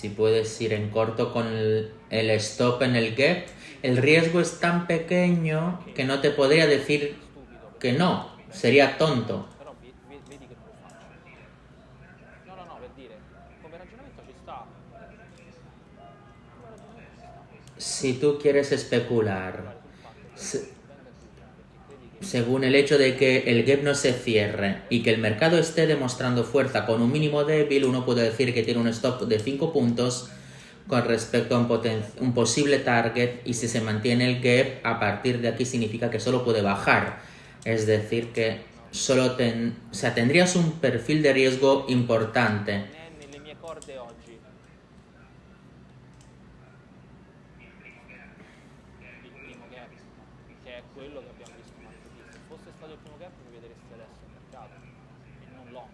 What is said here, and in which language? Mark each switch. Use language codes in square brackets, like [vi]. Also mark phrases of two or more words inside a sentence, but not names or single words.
[es] Si puedes ir en corto con el stop en el gap, el riesgo es tan pequeño que no te podría decir [it] Stupido, [es] que no, sería tonto. [it] però vedi che non lo faccio. No, per dire, come ragionamento ci sta. Come ragionamento ci sta. [es] Si tú quieres especular, [it] Sul fatto che se- venda tutto, perché credi che [es] según el hecho de que el gap no se cierre y que el mercado esté demostrando fuerza con un mínimo débil, uno puede decir que tiene un stop de 5 puntos con respecto a un posible target, y si se mantiene el gap, a partir de aquí significa que solo puede bajar. Es decir, que solo tendrías un perfil de riesgo importante. [it] non è nelle mie corde oggi. Il primo gap, che è quello che abbiamo visto martedì. Se fosse stato il primo gap mi vedresti adesso in mercato e non long.